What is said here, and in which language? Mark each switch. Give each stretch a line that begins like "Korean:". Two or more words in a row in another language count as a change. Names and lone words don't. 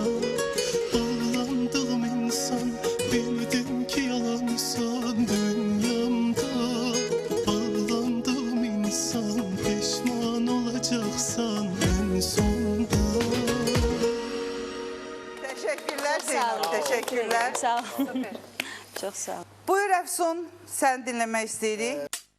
Turkish: Bağlandığım insan, bildin ki yalansan dünyamda. Bağlandığım insan, pişman olacaksan en sonda. teşekkürler.
Azerbaijani: Sağ olun. Çox sağ olun. Buyur Əfsun, sən dinləmək istəyirik.